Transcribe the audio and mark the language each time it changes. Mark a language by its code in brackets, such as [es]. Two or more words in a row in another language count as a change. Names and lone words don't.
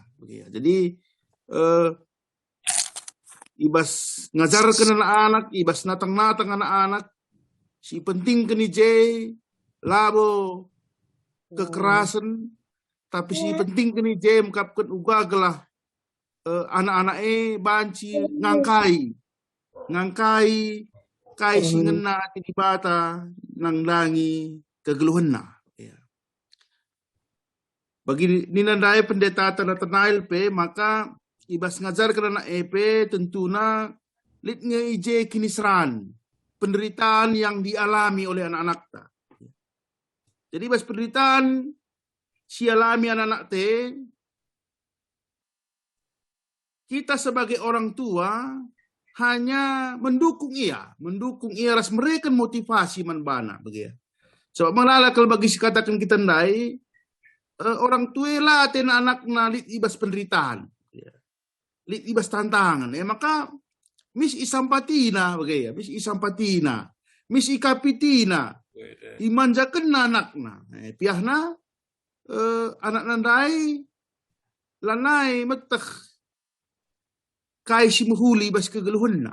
[btx] Jadi ibas ngajarkan anak-anak, ibas natang-natang anak-anak si penting keni labo kekerasan tapi si penting keni mengkapkan uga gelah anak-anak banci ngangkai kai singena ati dibata nang langi kegeluhanna ya. Bagi ninandai pendeta Nathanael pe maka ibas ngajar kerana tentuna litnya ije kinisran penderitaan [id] yang dialami oleh anak-anak [btx] ta. Jadi ibas penderitaan si alami anak-anak te [id] kita sebagai orang tua hanya mendukung ia [btx] ras mereka motivasi manbana begitu. Sebab malala kalau bagi katakan kita ndai orang tua lah tena anak nalit ibas penderitaan, lit ibas tantangan. Maka mis isampatina begitu, mis ikapitina, dimanjakan anakna, piahna anak nandai lanai metek kai si muhuli ibas kegeluhanna.